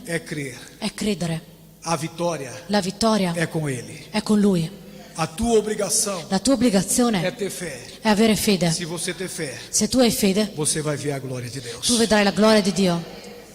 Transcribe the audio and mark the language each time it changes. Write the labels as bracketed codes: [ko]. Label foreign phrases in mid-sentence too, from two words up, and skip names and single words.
[pt] é crer. [it] è credere. [pt] A vitória [it] La vittoria [pt] é com ele. [it] è con lui. [pt] A tua obrigação [it] La tua [pt] é [it] obbligazione [pt] ter fé. [it] è avere fede. [pt] Se você ter fé, [it] Se tu hai fede, [pt] você vai ver a glória de Deus. [it] tu vedrai la gloria di Dio.